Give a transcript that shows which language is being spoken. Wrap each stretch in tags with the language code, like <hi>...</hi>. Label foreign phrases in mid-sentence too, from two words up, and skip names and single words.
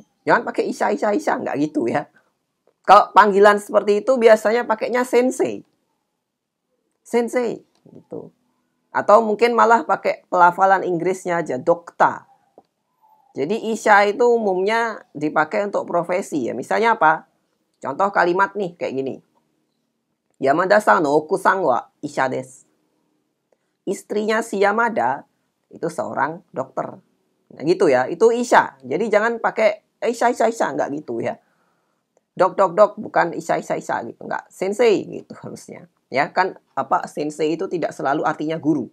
<id>Jangan pakai isha enggak gitu ya. Kalau panggilan seperti itu biasanya pakainya sensei gitu. Atau mungkin malah pakai pelafalan Inggrisnya aja, dokta. Jadi isha itu umumnya dipakai untuk profesi ya. Misalnya apa? Contoh kalimat nih kayak gini.</id> <ja>山田さんの奥さんは医者です.</ja> <id>Istrinya si Yamada itu seorang dokter. Nah gitu ya, itu isha. Jadi jangan pakai isha enggak gitu ya. Dok bukan isha gitu, enggak. Sensei gitu harusnya. Ya kan sensei itu tidak selalu artinya guru.</id>